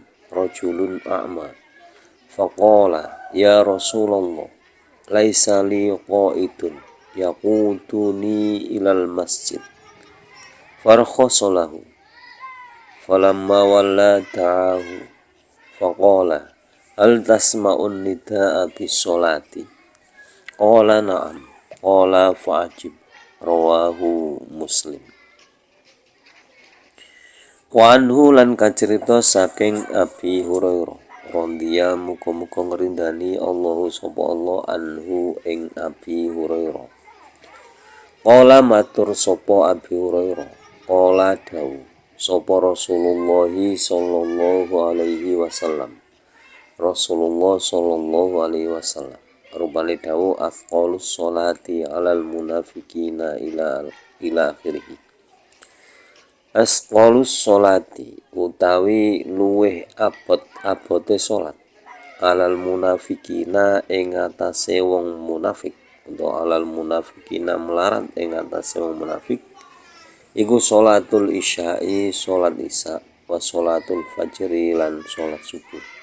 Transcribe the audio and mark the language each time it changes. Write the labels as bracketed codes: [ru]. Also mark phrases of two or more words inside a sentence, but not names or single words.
[ar] رجل أعمى فقال يا رسول الله ليس لي قائد يقودني إلى المسجد فرخص له فلما ولى دعاه فقال هل تسمع النداء بالصلاة قال نعم قال فأجب رواه مسلم. وعنه [jv] lan kacerita saking Abi Hurairah radhiya muga-muga ngrindani Allahu sapa Allah anhu ing Abi Hurairah. Qala matur sapa Abi Hurairah, qala dawu sapa Rasulullah [ar] صلى الله عليه وسلم. رسول الله صلى الله عليه وسلم [jv] rupane dawu [ar] أثقل الصلاة على المنافقين إلى آخره. أثقل الصلاة [jv] utawi luweh abote salat [ar] على المنافقين [jv] ing atase wong munafik utawa [ar] على المنافقين [jv] melarat ing atase wong munafik iku [ar] صلاة العشاء [jv] salat isya [ar] وصلاة الفجر [jv] lan salat subuh.